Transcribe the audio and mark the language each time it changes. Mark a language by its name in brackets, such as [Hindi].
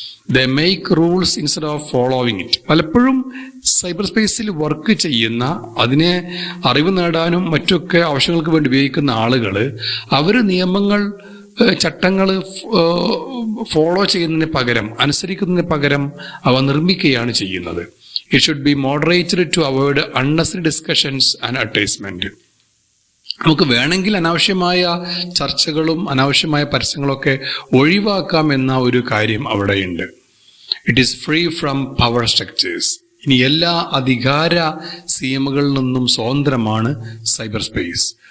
[English] They make rules instead of following it. [Malayalam] പലപ്പോഴും cyber സ്പേസിൽ work ചെയ്യുന്ന, അതിനെ അറിവ് നേടാനും മറ്റൊക്കെ ആവശ്യങ്ങൾക്ക് വേണ്ടി ഉപയോഗിക്കുന്ന ആളുകൾ അവർ നിയമങ്ങൾ, ചട്ടങ്ങൾ ഫോളോ ചെയ്യുന്നതിന് പകരം, അനുസരിക്കുന്നതിന് പകരം അവ നിർമ്മിക്കുകയാണ് ചെയ്യുന്നത്. [English] It should be moderated to avoid unnecessary discussions and advertisement. [Malayalam] നമുക്ക് വേണമെങ്കിൽ അനാവശ്യമായ ചർച്ചകളും അനാവശ്യമായ പരസ്യങ്ങളൊക്കെ ഒഴിവാക്കാം എന്ന ഒരു കാര്യം അവിടെയുണ്ട്. [English] It is free from power structures. [Malayalam] ഇനി എല്ലാ അധികാര സീമകളിൽ നിന്നും സ്വതന്ത്രമാണ് സൈബർ സ്പേസ്.